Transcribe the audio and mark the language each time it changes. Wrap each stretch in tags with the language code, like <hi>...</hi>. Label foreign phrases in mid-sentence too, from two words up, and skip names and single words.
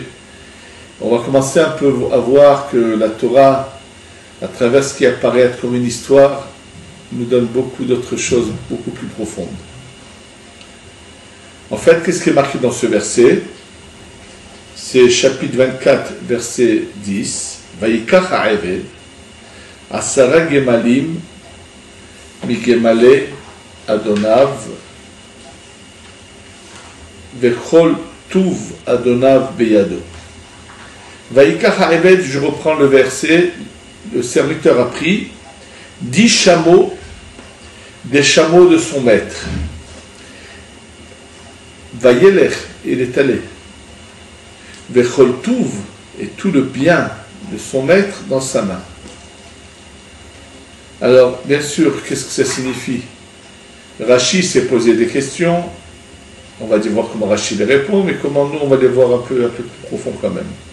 <fr>On va commencer un peu à voir que la Torah, à travers ce qui apparaît être comme une histoire, nous donne beaucoup d'autres choses beaucoup plus profondes. En fait, qu'est-ce qui est marqué dans ce verset? C'est chapitre 24, verset 10.</fr> <he>ויקח העבד, עשרה גמלים, מגמלי אדוניו, וכל טוב אדוניו בידו. ויקח העבד,</he> <fr>je reprends le verset, le serviteur a pris 10 chameaux, des chameaux de son maître. Vayelech, il est allé.</fr> <he>וכל טוב,</he> <fr>et tout le bien de son maître dans sa main. Alors, bien sûr, qu'est-ce que ça signifie? Rashi s'est posé des questions. On va voir comment Rashi les répond, mais comment nous, on va les voir un peu plus profond quand même.</fr>